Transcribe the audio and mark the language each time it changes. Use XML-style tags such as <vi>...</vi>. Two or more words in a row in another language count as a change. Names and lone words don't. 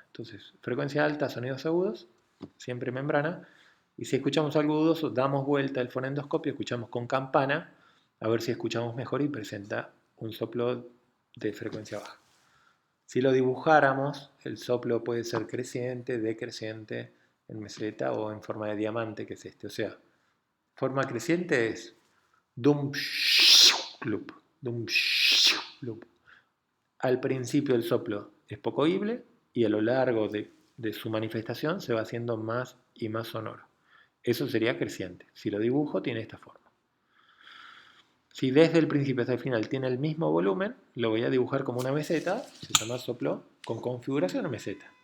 <es>Entonces, frecuencia alta, sonidos agudos, siempre membrana, y si escuchamos algo agudos, damos vuelta el fonendoscopio, escuchamos con campana, a ver si escuchamos mejor y presenta un soplo de frecuencia baja. Si lo dibujáramos, el soplo puede ser creciente, decreciente, en meseta o en forma de diamante, que es este. O sea, forma creciente es dum loop, dum loop. Al principio el soplo es poco oíble y a lo largo de su manifestación se va haciendo más y más sonoro. Eso sería creciente. Si lo dibujo, tiene esta forma. Si desde el principio hasta el final tiene el mismo volumen, lo voy a dibujar como una meseta, se llama soplo con configuración meseta.</es>